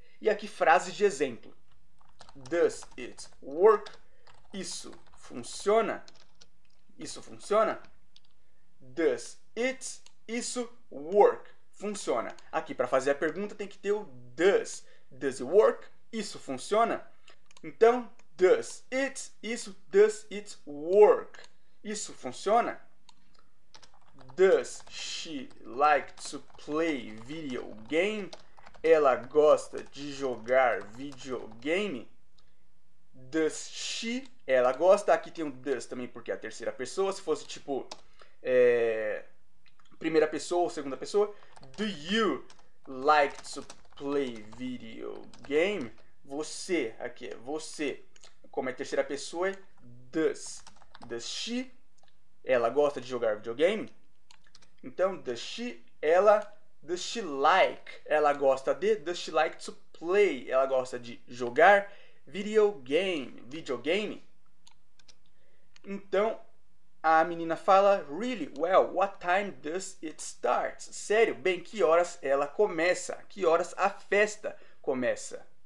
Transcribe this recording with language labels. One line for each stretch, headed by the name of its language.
Portuguese: E aqui frases de exemplo.
English: Does it work?
Portuguese: Isso funciona? Isso funciona?
English: Does it, isso, work, funciona.
Portuguese: Aqui, para fazer a pergunta, tem que ter o does.
English: Does it work?
Portuguese: Isso funciona?
English: Então, does it, isso, does it work?
Portuguese: Isso funciona?
English: Does she like to play video game?
Portuguese: Ela gosta de jogar videogame?
English: Does she,
Portuguese: ela gosta. Aqui tem um does também porque é a terceira pessoa. Se fosse tipo primeira pessoa ou segunda pessoa.
English: Do you like to play video game?
Portuguese: Você, aqui é você. Como é terceira pessoa, é does.
English: Does she,
Portuguese: ela gosta de jogar videogame? Então,
English: does she,
Portuguese: ela.
English: Does she like,
Portuguese: ela gosta de.
English: Does she like to play,
Portuguese: ela gosta de jogar videogame. Então, a menina fala,
English: really, well, what time does it start?
Portuguese: Sério, bem, que horas ela começa? Que horas a festa começa?